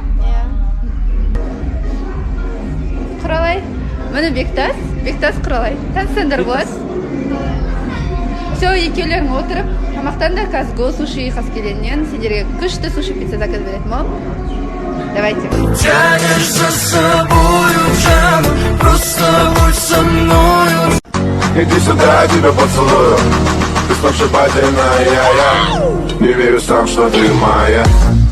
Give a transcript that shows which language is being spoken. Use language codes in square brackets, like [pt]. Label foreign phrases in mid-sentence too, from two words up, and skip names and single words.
[kk] Иә. Құралай, міне Бектас Құралай. Танысаңдар болады. Все, екеулерің отырып, тамақтанда қазір Go Sushi Қаскеленнен сендерге күшті суши пицца заказ беретін боламын. Давайте. [ru] Тянешь за собою, жану, просто будь со мною. Иди сюда, я тебя поцелую. Ты сногсшибательная, я не верю сам, что ты моя.